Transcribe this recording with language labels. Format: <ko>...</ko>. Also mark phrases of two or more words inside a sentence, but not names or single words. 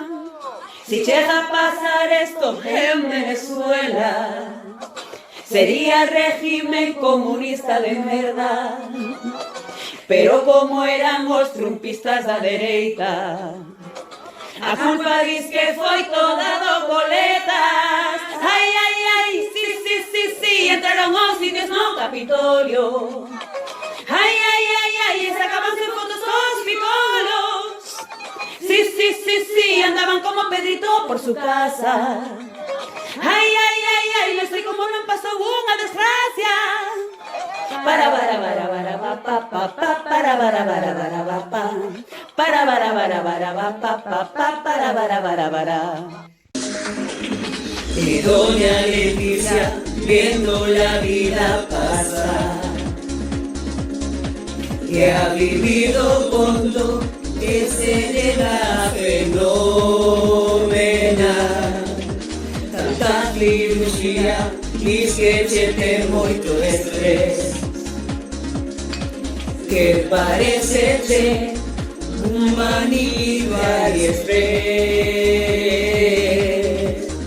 <gl>Si chega a pasar esto en Venezuela, sería régimen comunista de merda. Pero como eran os trumpistas da dereita, a culpa dis que foi toda do Coletas. Ai, ai, ai, sí, entraron os indios no Capitolio. Ai, ai, ai, ai, sacabanse fotos cos picolos.</gl> <es>Sí, andaban como Pedrito por su casa.</es> <gl>Ai, ai, ai, ai, non sei como non pasou unha desgracia.</gl> <es>Para Y doña Leticia viendo la vida pasar, que ha vivido con lo que se le da fenomenal.</es> <gl>Tanta cirugía, diz que che ten moito estrés, que parece che un manido AliExpress.</gl>